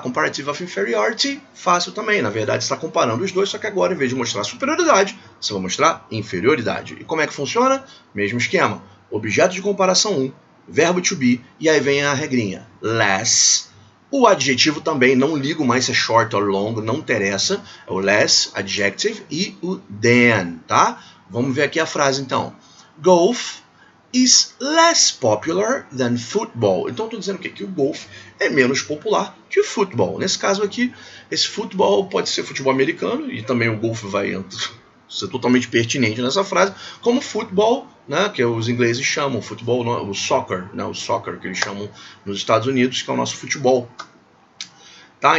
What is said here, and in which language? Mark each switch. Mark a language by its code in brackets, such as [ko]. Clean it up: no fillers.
[en] Comparative of inferiority, [pt] fácil também. Na verdade, você está comparando os dois, só que agora, em vez de mostrar superioridade, você vai mostrar inferioridade. E como é que funciona? Mesmo esquema. Objeto de comparação 1, verbo to be, e aí vem a regrinha. Less. O adjetivo também, não ligo mais se é short ou long, não interessa. É o less, adjective, e o than, tá? Vamos ver aqui a frase, então. [en] Golf is less popular than football. [pt] Então, estou dizendo que o golfe é menos popular que o futebol. Nesse caso aqui, esse futebol pode ser futebol americano, e também o golfe vai ser totalmente pertinente nessa frase, como futebol, né, que os ingleses chamam, futebol, o soccer, né, o soccer que eles chamam nos Estados Unidos, que é o nosso futebol. Tá?